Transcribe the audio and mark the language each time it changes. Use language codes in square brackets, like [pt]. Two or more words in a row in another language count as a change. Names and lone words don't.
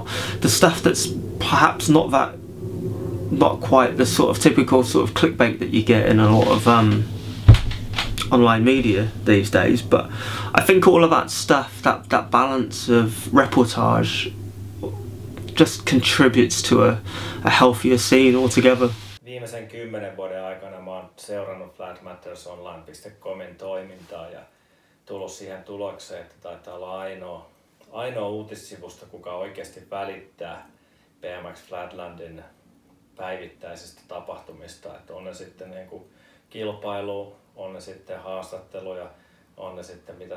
[en] The stuff that's perhaps not quite the sort of typical sort of clickbait that you get in a lot of online media these days, but I think all of that stuff, that balance of reportage just contributes to a healthier scene altogether. [fi] Viimeisen 10 vuoden aikana mä oon seurannut Flatmattersonline.comin toimintaa ja tullut siihen tulokseen, että taitaa olla ainoa uutissivusto, kuka oikeasti välittää BMX Flatlandin päivittäisistä tapahtumista, että on ne sitten niinku kilpailu, on ne sitten haastatteluja, on ne sitten mitä